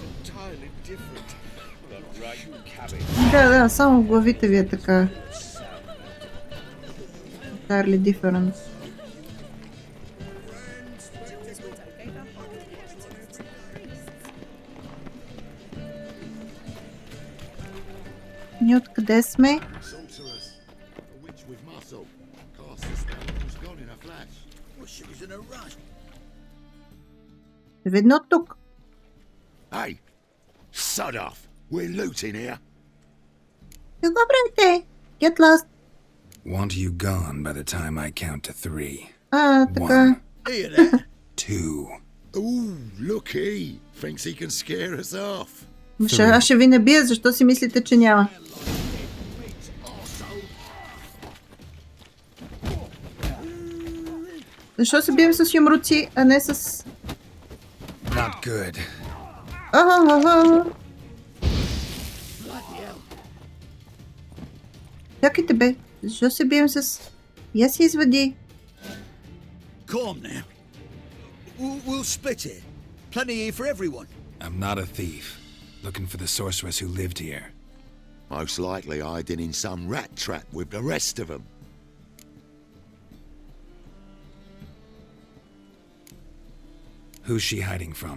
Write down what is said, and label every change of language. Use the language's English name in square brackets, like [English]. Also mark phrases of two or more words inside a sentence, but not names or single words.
[Bulgarian] Да, само в главите ви е така. [English] entirely different. [Bulgarian] Ние откъде сме? [English] Sorceress, a witch with muscle. Cast the spell and was gone in a flash. Well, she was in a rush. [Bulgarian] Видно от тук. [English] Hey, sod off. We're looting here. [Bulgarian] Какво правите? [English] Get lost. Want you gone by the time I count to 3. [Bulgarian] Така. [English] Hear that? 2. Ooh, looky. Thinks he can scare us off. [Bulgarian] Аз ще ви набия, защо си мислите, че няма? Защо се бием с юмруци, а не с... [English] Not good. [Bulgarian] Чакайте бе, защо се бием с... Я си извади. [English] Calm now. We'll split it. Plenty here for everyone. I'm not a thief. Looking for the sorceress who lived here. Most likely hiding in some rat trap with the rest of them. Who's she hiding from?